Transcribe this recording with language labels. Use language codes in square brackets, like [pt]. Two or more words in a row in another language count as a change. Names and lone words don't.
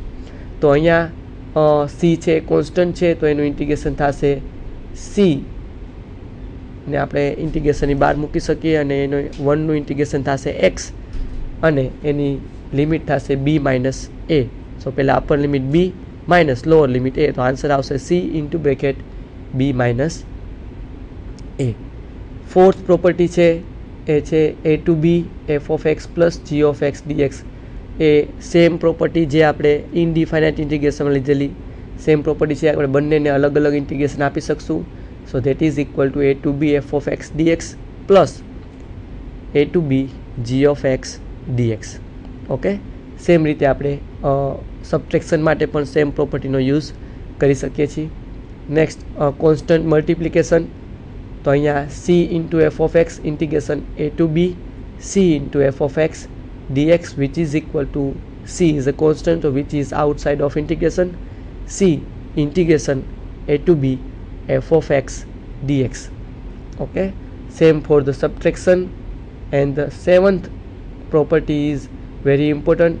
[gu] તો અહીંયા સી છે કોન્સ્ટન્ટ છે, તો એનું ઇન્ટિગ્રેશન થશે સી ને આપણે ઇન્ટિગ્રેશનની બહાર મૂકી શકીએ, અને એનું 1નું ઇન્ટિગ્રેશન થશે એક્સ અને એની લિમિટ થશે [en] b minus a. [gu] સો પહેલાં [en] upper limit b minus lower limit a, [gu] તો આન્સર આવશે [en] c into bracket b minus a. [gu] ફોર્થ પ્રોપર્ટી છે એ છે [en] a to b f of x પ્લસ g of x dx. [gu] એ સેમ પ્રોપર્ટી જે આપણે ઇનડિફાઇનાઇટ ઇન્ટિગ્રેશનમાં લીધેલી સેમ પ્રોપર્ટી છે, આપણે બંનેને અલગ અલગ ઇન્ટિગ્રેશન આપી શકશું. [en] so that is equal to a to b f of x dx પ્લસ a to b g of x dx. [gu] ઓકે, સેમ રીતે આપણે સબટ્રેક્શન માટે પણ સેમ પ્રોપર્ટીનો યુઝ કરી શકીએ છીએ. નેક્સ્ટ કોન્સ્ટન્ટ મલ્ટિપ્લિકેશન. તો અહીંયા [en] c into f of x [gu] ઇન્ટિગ્રેશન [en] a to b c into f of x dx, which is equal to c is a constant which is outside of integration, c integration a to b f of x dx. Okay, same for the subtraction. And the seventh property is very important.